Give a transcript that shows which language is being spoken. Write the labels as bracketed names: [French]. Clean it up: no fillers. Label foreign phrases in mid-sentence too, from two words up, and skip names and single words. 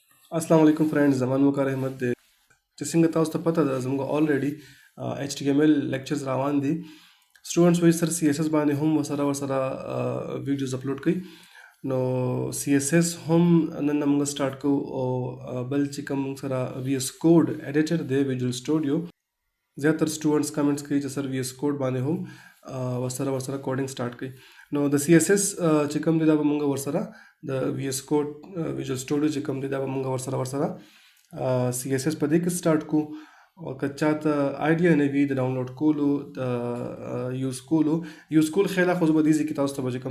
[Arabic] السلام علیکم [Pashto] فرېنډز زمان وقار احمد دی چې څنګه تاسو ته پته ده زموږ [English] already HTML lectures [Pashto] روان دي students وایي سر CSS باندې هم ورسره [English] videos upload [Pashto] کړي نو CSS هم نن موږ start کوو او بل چې کوم موږ سره [English] VS Code editor [Pashto] دی Visual Studio زیاتر [English] students comments [Pashto] کوي چې سر VS Code باندې هم ورسره [English] coding start [Pashto] کړي نو د CSS چې کوم دی دا به موږ ورسره د [English] VS Code Visual Studio [Pashto] چې کوم دی دا به موږ ورسره CSS په دې کې start کو او که چاته آیډیا نه وي د ډاونلوډ کولو د یوز کول خیال خو زه به دې ځای کې تاسو ته به چې کوم